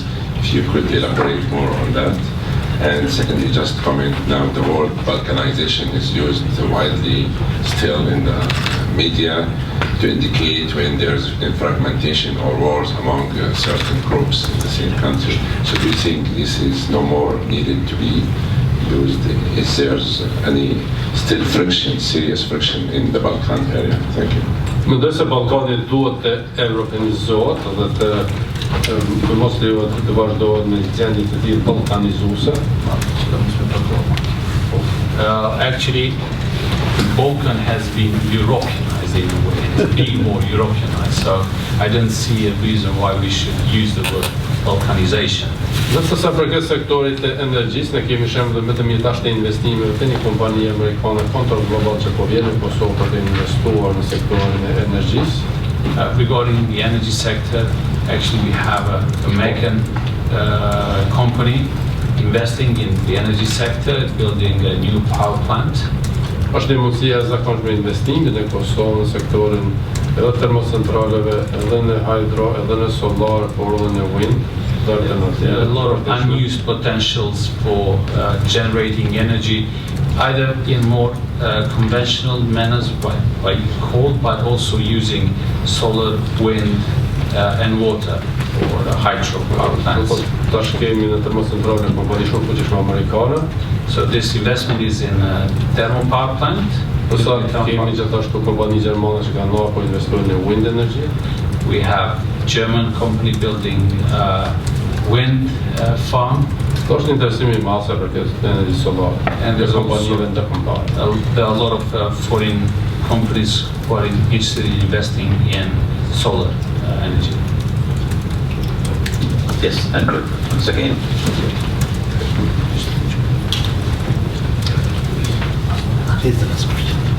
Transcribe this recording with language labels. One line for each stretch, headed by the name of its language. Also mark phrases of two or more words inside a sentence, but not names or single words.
English: If you could elaborate more on that. And secondly, just comment now the word balkanization is used widely still in the media to indicate when there's fragmentation or wars among certain groups in the same country. So do you think this is no more needed to be used? Is there any still friction, serious friction in the Balkan area? Thank you.
Albanian: Mendoj se Ballkani duhet të evropeizohet dhe të mos lejohet të vazhdohet në gjendje të tillë ballkanizuese.
English: Actually, the Balkan has been Europeanized in a way. It's being more Europeanized. So I don't see a reason why we should use the word balkanization.
Albanian: Nëse sa përket sektorit të energjisë, ne kemi shembull më të mirë tash të investimeve të një kompani amerikane kontrol global që po vjen në Kosovë për të investuar në sektorin e energjisë.
English: Regarding the energy sector, actually we have a American company investing in the energy sector, building a new power plant.
Albanian: Është një mundësi e zakonshme investimit në Kosovë në sektorin edhe termocentraleve, edhe në hydro, edhe në solar, por edhe në wind.
English: There are a lot of unused potentials for generating energy, either in more conventional manners by coal, but also using solar, wind, and water or hydro power plants.
Albanian: Tash kemi në termocentrale kompani shumë fuqishme amerikane.
English: So this investment is in a thermal power plant.
Albanian: Përsa kemi gjithashtu kompani gjermane që kanë marrë për investojnë në
English: wind energy. We have German company building wind farm.
Albanian: Është interesimi I madh për këtë energy solar.
English: And there's also there are a lot of foreign companies who are interested in investing in solar energy. Yes, and once again. Here's the next question.